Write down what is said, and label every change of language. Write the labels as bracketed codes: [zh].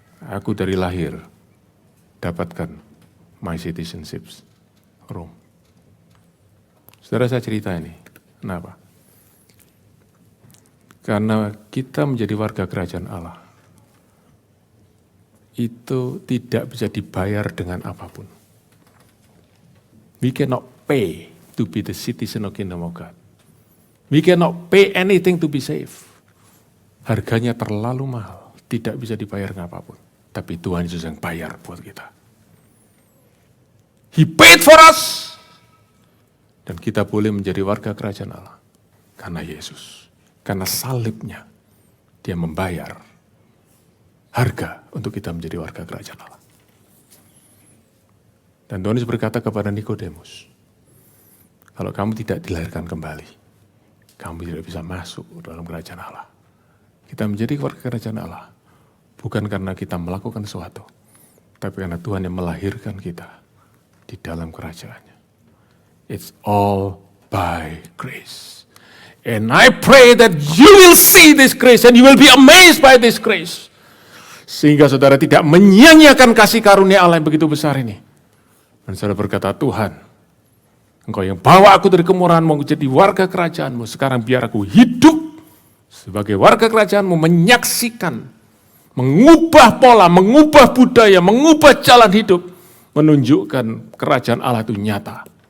[id] Aku dari lahir dapatkan [en] my citizenship Rome. [id] Saudara, saya cerita ini, kenapa? Karena kita menjadi warga kerajaan Allah, itu tidak bisa dibayar dengan apapun. [en] We cannot pay to be the citizen of kingdom of God. We cannot pay anything to be saved. [id] Harganya terlalu mahal, tidak bisa dibayar dengan apapun. Tapi Tuhan Yesus yang bayar buat kita. [en] He paid for us. [id] Dan kita boleh menjadi warga kerajaan Allah. Karena Yesus. Karena salibnya. Dia membayar harga untuk kita menjadi warga kerajaan Allah. Dan Tuhan Yesus berkata kepada Nikodemus, kalau kamu tidak dilahirkan kembali, kamu tidak bisa masuk dalam kerajaan Allah. Kita menjadi warga kerajaan Allah, bukan karena kita melakukan sesuatu, tapi karena Tuhan yang melahirkan kita di dalam kerajaannya. [en] It's all by grace. And I pray that you will see this grace and you will be amazed by this grace. [id] Sehingga saudara tidak menyia-nyiakan kasih karunia Allah yang begitu besar ini. Dan saudara berkata, Tuhan, Engkau yang bawa aku dari kemurahan-Mu menjadi warga kerajaan-Mu. Sekarang biar aku hidup sebagai warga kerajaan-Mu, menyaksikan, mengubah pola, mengubah budaya, mengubah jalan hidup, menunjukkan kerajaan Allah itu nyata.